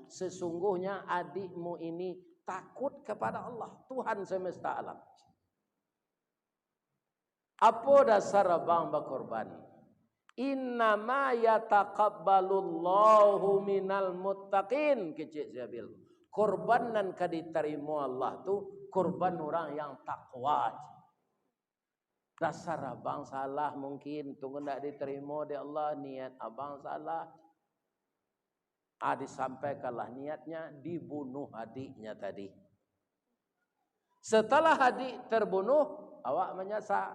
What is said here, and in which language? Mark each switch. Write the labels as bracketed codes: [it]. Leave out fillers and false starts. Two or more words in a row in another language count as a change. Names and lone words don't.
[id] Sesungguhnya adikmu ini takut kepada Allah, Tuhan semesta alam. Apa dasar abang berkorban? [ar] إنما يتقبل الله من المتقين. [min] Kecik Zabil. Korban nan kaditerima Allah tu korban orang yang takwa. [id] Dasar abang salah mungkin tunggu tidak diterima di Allah, niat abang salah. Disampaikanlah niatnya, dibunuh adiknya tadi. [min] Setelah adik terbunuh, awak menyasa.